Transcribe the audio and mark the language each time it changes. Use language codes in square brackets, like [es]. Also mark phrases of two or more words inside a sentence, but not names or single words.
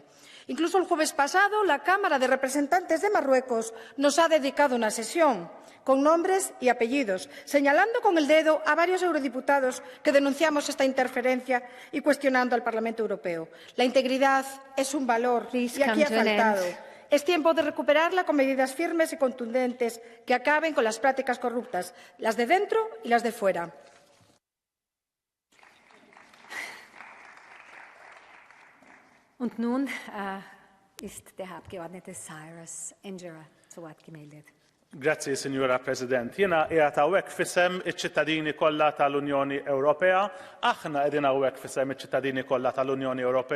[es] Incluso el jueves pasado, la Cámara de Representantes de Marruecos nos ha dedicado una sesión con nombres y apellidos, señalando con el dedo a varios eurodiputados que denunciamos esta interferencia y cuestionando al Parlamento Europeo. La integridad es un valor y aquí ha faltado. Es tiempo de recuperarla con medidas firmes y contundentes que acaben con las prácticas corruptas, las de dentro y las de fuera. [de] Und nun ist der Herr Abgeordnete Cyrus Engera zu Wort gemeldet. [it] Grazie, Signora President. [mt] Jena qiegħed hawnhekk fisem iċ-ċittadini kollha tal-Unjoni Ewropea, aħna qegħdin hawnhekk fisem iċ-ċittadini kollha tal-Unjoni Ewropea.